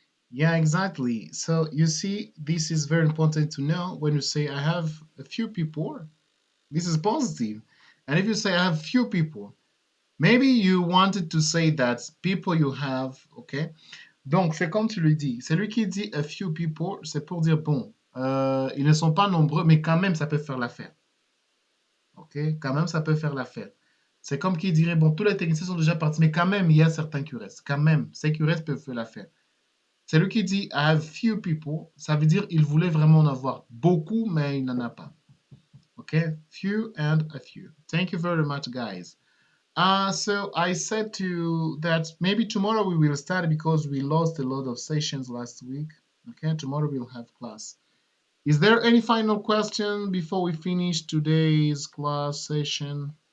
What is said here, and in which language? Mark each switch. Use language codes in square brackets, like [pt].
[en] Yeah, exactly. So you see, this is very important to know when you say I have a few people. This is positive. And if you say I have few people, maybe you wanted to say that people you have, okay? [fr] Donc, c'est comme tu le dis. Celui qui dit [en] a few people, [fr] c'est pour dire, bon, ils ne sont pas nombreux, mais quand même, ça peut faire l'affaire. OK? Quand même, ça peut faire l'affaire. C'est comme qui dirait, bon, tous les techniciens sont déjà partis, mais quand même, il y a certains qui restent. Quand même, ceux qui restent peuvent faire l'affaire. Celui qui dit [en] I have few people, [fr] ça veut dire il voulait vraiment en avoir beaucoup, mais il n'en a pas. [en] Okay, few and a few. Thank you very much, guys. So I said to that maybe tomorrow we will start because we lost a lot of sessions last week. Okay, tomorrow we'll have class. Is there any final question before we finish today's class session?